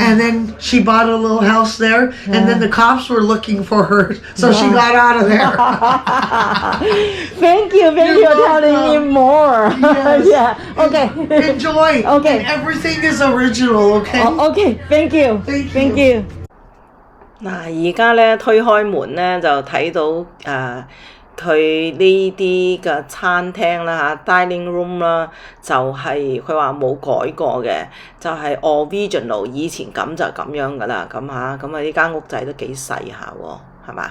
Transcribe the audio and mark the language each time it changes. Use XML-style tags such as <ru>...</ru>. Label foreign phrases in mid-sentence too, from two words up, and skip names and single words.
<en>And then she bought a little house there, and then the cops were looking for her, so she got out of there. Thank you for telling me more. Yes. Okay. Enjoy. Okay. And everything is original, okay? Okay. Thank you. Thank you.</en> <yue>嗱，而家咧推開門咧就睇到佢呢啲嘅餐廳啦嚇</yue> <en>dining room</en> <yue>啦，就係佢話冇改過嘅，就係 original 以前咁就咁樣噶啦，咁呢間屋仔都幾細下喎。 係嘛？</yue>